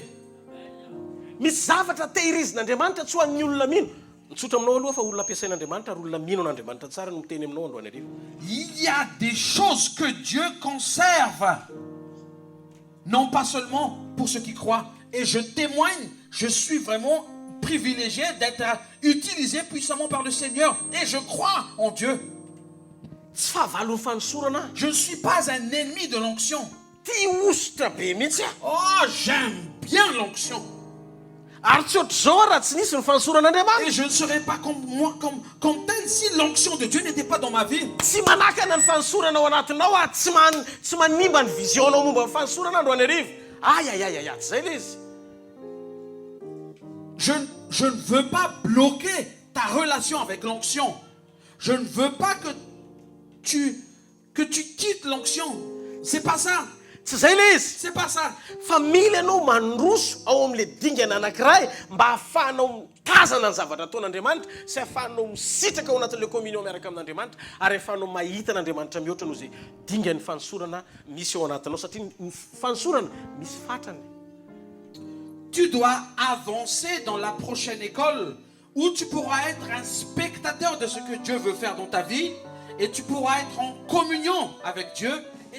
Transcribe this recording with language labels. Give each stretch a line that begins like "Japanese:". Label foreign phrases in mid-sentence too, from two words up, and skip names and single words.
Malagasy: Misy zavatra tehirizin'Andriamanitra tsy ho an'ny olona mino. Mitsotra aminao aloha fa olona ampiasain'Andriamanitra ary olona mino an'Andriamanitra tsara no miteny aminao androany arivo.
French: Il y a des choses que Dieu conserve, non pas seulement pour ceux qui croient. Et je témoigne, je suis vraiment privilégié d'être utilisé puissamment par le Seigneur. Et je crois en Dieu.
Malagasy: Tsy fahavalon'ny fanosorana.
French: Je ne suis pas un ennemi de l'onction.
Malagasy: Tia ositra be mihitsy a.
French: Oh, j'aime bien l'onction.
Malagasy: Ary tsy ohatr' zao raha tsy nisy ny fanosoran'Andriamanitra.
French: Et je ne serais pas comme tel si l'onction de Dieu n'était pas dans ma vie.
Malagasy: Tsy manakana ny fanosorana ao anatinao a tsy manimba ny visionao momba ny fanosorana androany arivo. Aïe, tsy zay le izy.
French: Je ne veux pas bloquer ta relation avec l'onction. Je ne veux pas que tu quittes l'onction. C'est pas ça.
Malagasy: Tsy zay le izy.
French: C'est pas ça.
Malagasy: Fa mila ianao mandroso ao amin'le dingana anankiray mba hahafahanao mitazana ny zavatra ataon'Andriamanitra sy hahafahanao misitraka ao anatin'le communion miaraka amin'Andriamanitra ary hahafahanao mahita n'Andriamanitra mihoatra noho izay dingan'ny fanosorana misy ao anatinao satria ny fanosorana misy fatrany.
French: Tu dois avancer dans la prochaine école où tu pourras être un spectateur de ce que Dieu veut faire dans ta vie et tu pourras être en communion avec Dieu